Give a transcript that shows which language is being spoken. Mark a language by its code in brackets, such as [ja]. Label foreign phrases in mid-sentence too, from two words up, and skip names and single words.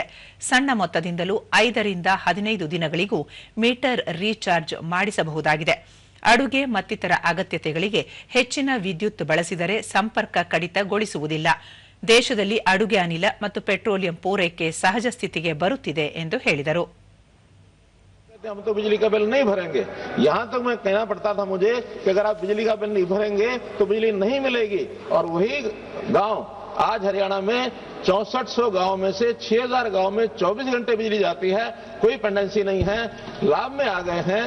[kn] ಸಣ್ಣ ಮೊತ್ತದಿಂದಲೂ 5 ರಿಂದ 15 ದಿನಗಳಿಗೂ ಮೀಟರ್ ರೀಚಾರ್ಜ್ ಮಾಡಿಸಬಹುದಾಗಿದೆ. ಅಡುಗೆ ಮತ್ತಿತರ ಅಗತ್ಯತೆಗಳಿಗೆ ಹೆಚ್ಚಿನ ವಿದ್ಯುತ್ ಬಳಸಿದರೆ ಸಂಪರ್ಕ ಕಡಿತಗೊಳಿಸುವುದಿಲ್ಲ. ದೇಶದಲ್ಲಿ ಅಡುಗೆ ಅನಿಲ ಮತ್ತು ಪೆಟ್ರೋಲಿಯಂ ಪೂರೈಕೆ ಸಹಜ ಸ್ಥಿತಿಗೆ ಬರುತ್ತಿದೆ ಎಂದು ಹೇಳಿದರು. [hi] हम तो बिजली का बिल नहीं भरेंगे। यहाँ तक मैं कहना पड़ता था मुझे कि अगर आप बिजली का बिल नहीं भरेंगे तो बिजली नहीं मिलेगी। और वही गांव आज हरियाणा में 6400 गांव में से 6000 गांव में 24 घंटे बिजली जाती है, कोई पेंडेंसी नहीं है, लाभ में आ गए हैं।